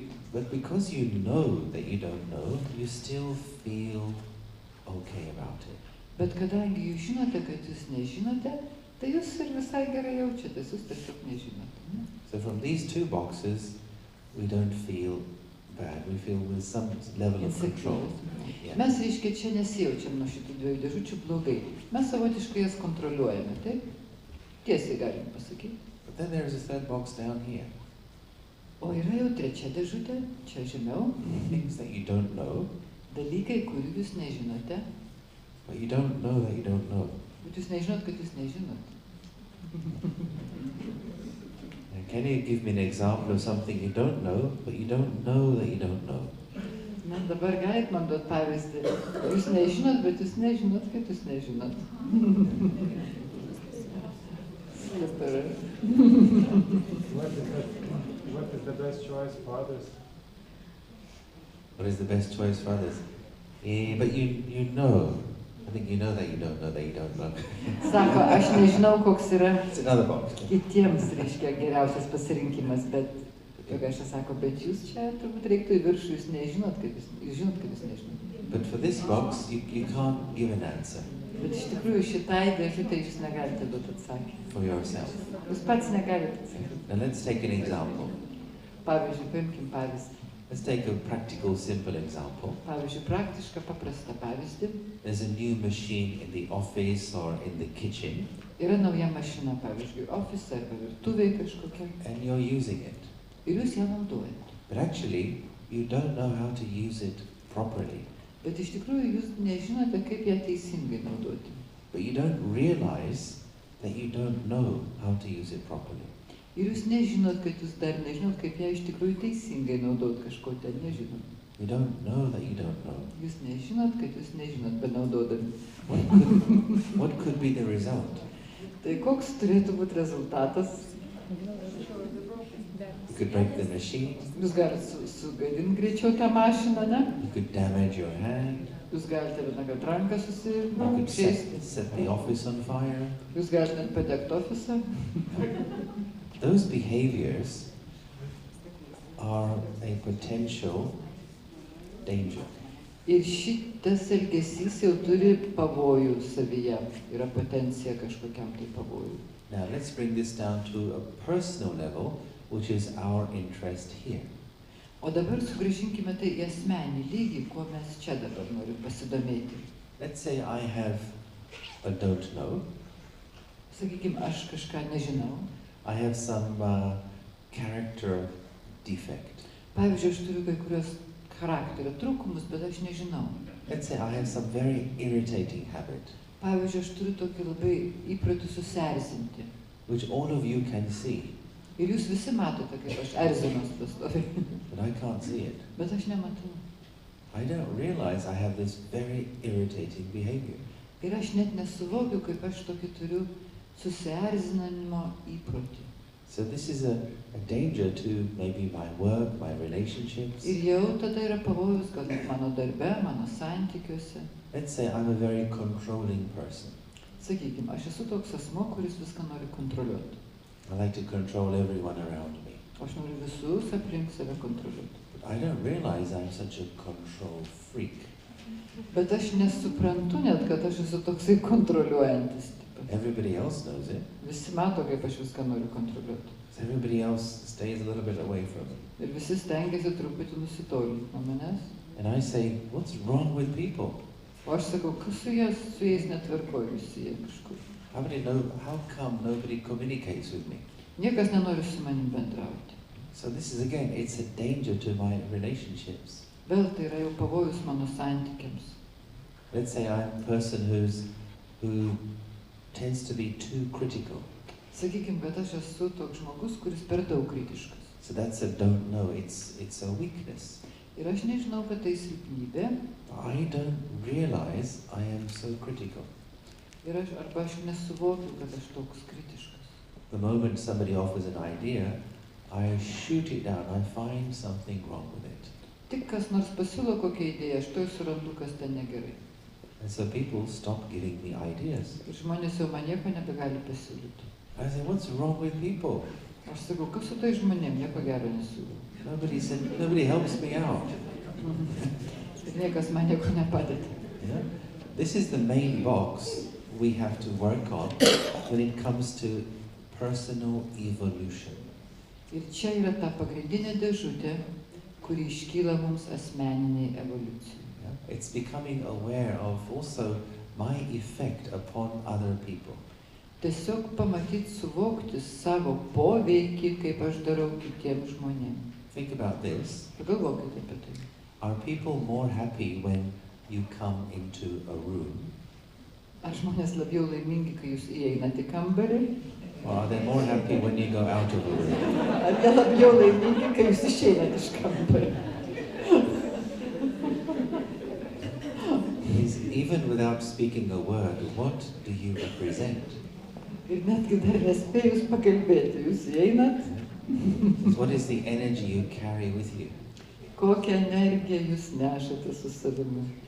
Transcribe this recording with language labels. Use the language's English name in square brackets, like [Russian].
[English] But because you know that you don't know, you still feel okay about it. [Lithuanian] Bet kadangi jūs žinote, kad jūs nežinote, Tai jūs ir visai gerai jaučiatės, jūs tiesiog nežinote. Ne? [English] So from these two boxes, we don't feel bad. We feel with some level of control. Yeah. [Lithuanian] Mes, reiškia, čia nesijaučiam nuo šitų dviejų dėžučių blogai. Mes savotiškai jas kontroliuojame, taip? Tiesiai galim pasakyti. [English] But then there is a third box down here. [Lithuanian] O yra jau trečia dėžutė, čia žemiau. [English] Things that you don't know. [Lithuanian] Dalykai, kurių jūs nežinote. [English] But you don't know that you don't know. [Lithuanian] Bet jūs nežinot, kad jūs nežinot. [English] Can you give me an example of something you don't know, but you don't know that you don't know? [Lithuanian] Na, dabar galit man duot pavyzdį. Jūs nežinot, bet jūs nežinot, kad jūs nežinot. [English] What is the best choice for others? What is the best choice for others? But you know. I think you know that you don't know that you don't know. [Lithuanian] Sako, aš nežinau, koks yra [English] It's another box. [Lithuanian] kitiems, reiškia, geriausias pasirinkimas, bet Yogesh sako, bet jūs čia turbūt reiktų į viršų, jūs nežinot, kad jūs žinot, kad jūs nežinot. [English] But for this box, you can't give an answer [Lithuanian] Bet iš tikrųjų šitai dėžutei jūs negalite duoti atsakymą. [English] for yourself. [Lithuanian] Jūs pats negalite atsakyti. [English] Now let's take an example. [Lithuanian] Pavyzdžiui, paimkim pavyzdį. [English] Let's take a practical, simple example. [Lithuanian] Pavyzdžiui, praktišką, paprastą pavyzdį. [English] There's a new machine in the office or in the kitchen, [Lithuanian] Yra nauja mašina, pavyzdžiui, ofise arba virtuvėje kažkokia. [English] and you're using it. [Lithuanian] Ir jūs ją naudojate. [English] But actually, you don't know how to use it properly. [Lithuanian] Bet iš tikrųjų jūs nežinote, kaip ją teisingai naudoti. [English] But you don't realize that you don't know how to use it properly. [Lithuanian] Ir jūs nežinot, kad jūs dar nežinot, kaip ją iš tikrųjų teisingai naudot, kažko ten nežinot. [English] You don't know that you don't know. [Lithuanian] Jūs nežinot, kad jūs nežinot, benaudodami. [English] What could be the result? [Lithuanian] Tai koks turėtų būti rezultatas? [English] You could break the machine, [Lithuanian] Jūs galite sugadinti greičiau tą mašiną, ne? [English] you could damage your hand, [Lithuanian] Jūs galite vieną kad ranką [English] you could [Lithuanian] susižeisti. [English] set the office on fire. [Lithuanian] Jūs galite net padegti ofisą. [English] Those behaviors are a potential danger. [Lithuanian] Ir šitas elgesys jau turi pavojų savyje. Yra potencija kažkokiam tai pavojų. [English] Now let's bring this down to a personal level, which is our interest here. [Lithuanian] O dabar sugrįžinkime tai į asmenį lygį, kuo mes čia dabar norim pasidomėti. [English] Let's say I have a don't know. [Lithuanian] Sakykime, aš kažką nežinau. [English] I have some character defect. [Lithuanian] Pavyzdžiui, aš turiu kai kurios charakterio trūkumus, bet aš nežinau. [English] Let's say I have some very irritating habit, [Lithuanian] Pavyzdžiui, aš turiu tokį labai įprotį susierzinti. [English] which all of you can see, [Lithuanian] Ir jūs visi matote, kaip aš erzinuos pastoviai. [English] but I can't see it. [Lithuanian] Bet aš nematau. [English] I don't realize I have this very irritating behavior. [Lithuanian] Ir aš net nesuvokiu, kaip aš tokį turiu susierzinimo įprotį. [English] So this is a danger to maybe my work, my relationships. [Lithuanian] Ir jau tada yra pavojus, galbūt mano darbe, mano santykiuose. [English] Let's say I'm a very controlling person. [Lithuanian] Sakykime, aš esu toks asmo, kuris viską nori kontroliuoti. [English] I like to control everyone around me. [Lithuanian] Aš noriu visus aplink save kontroliuoti. [English] But I don't realize I'm such a control freak. [Lithuanian] Bet aš nesuprantu net, kad aš esu toksai kontroliuojantis tipas. [English] Everybody else knows it. [Lithuanian] Visi mato, kaip aš viską noriu kontroliuoti. [English] So everybody else stays a little bit away from me. [Lithuanian] Ir visi stengiasi truputį nusitolinti nuo manęs. [English] And I say, what's wrong with people? [Lithuanian] O aš sakau, kas su jais netvarkoju, visi jie kažkur. [English] How come nobody communicates with me? [Lithuanian] Niekas nenori su manim bendrauti. [English] So this is again, it's a danger to my relationships. [Lithuanian] Vėl tai yra jau pavojus mano santykiams. [English] Let's say I'm a person who tends to be too critical. [Lithuanian] Sakykime, kad aš esu toks žmogus, kuris per daug kritiškas. [English] So that's a don't know, it's a weakness. [Lithuanian] Ir aš nežinau, kad tai silpnybė. [English] I don't realize I am so critical. [Lithuanian] Ir arba aš nesuvokiu, kad aš toks kritiškas. [English] The moment somebody offers an idea, I shoot it down, I find something wrong with it. [Lithuanian] Tik kas nors pasiūlo kokią idėją, aš to surandu, kas ten negerai. [English] And so people stop giving me ideas. [Lithuanian] Ir žmonės jau man nieko nebegali pasiūlyti. [English] I say, what's wrong with people? [Lithuanian] Aš sakau, kas su tai žmonėm, nieko gero nesiūlo. [English] Nobody helps me out. [Lithuanian] Ir niekas man nieko nepadeda. [English] Yeah? This is the main box we have to work on when it comes to personal evolution. [Lithuanian] Ir čia yra ta pagrindinė dėžutė, kuri iškyla mums asmeniniai evoliucijai. [English] It's becoming aware of also my effect upon other people. [Lithuanian] Tiesiog pamatyti, suvokti savo poveikį, kaip aš darau kitiems žmonėms. [English] Think about this. [Lithuanian] Pagalvokite apie tai. [English] Are people more happy when you come into a room? [Lithuanian] Ar žmonės labiau laimingi, kai jūs įeinate į kambarį? [English] Or are they more happy when you go out of the room? [Lithuanian] Ar jie labiau laimingi, kai jūs išeinate iš kambarį? [English] Even without speaking a word, what do you represent? [Lithuanian] Ir netgi dar nespėjus pakalbėti, jūs įeinat? [English] What is the energy you carry with you? [Lithuanian] Kokią energiją jūs nešate su savimi?